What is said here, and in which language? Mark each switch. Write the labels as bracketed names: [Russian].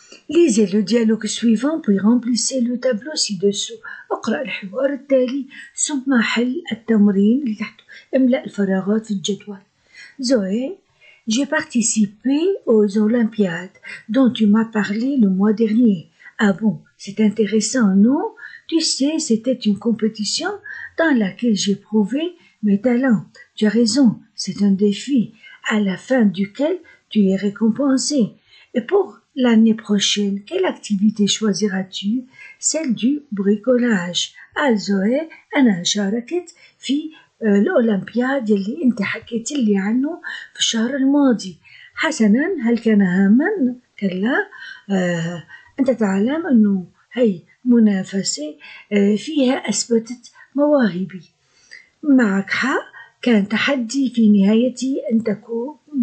[French] Lisez le dialogue suivant puis remplissez le tableau ci-dessous. [Arabic] اقرأ الحوار التالي ثم حل التمرين اللي تحته. املأ الفراغات في الجدول. [French] Zoé, j'ai participé aux Olympiades dont tu m'as parlé le mois dernier. Ah bon, c'est intéressant, non? Tu sais, c'était une compétition dans laquelle j'ai prouvé mes talents. Tu as raison, c'est un défi à la fin duquel tu es récompensé. Et pour l'année prochaine, quelle activité choisiras-tu? Celle du bricolage. [Arabic] Zoé أنا شاركت في الأولمبياد يلي أنت حكيت لي عنه في الشهر الماضي. حسنا، هل كان هاما؟ كلا. أنت تعلم أنه هي منافسة فيها أثبتت مواهبي. معك حق، كان تحدي في نهايتي أن تكون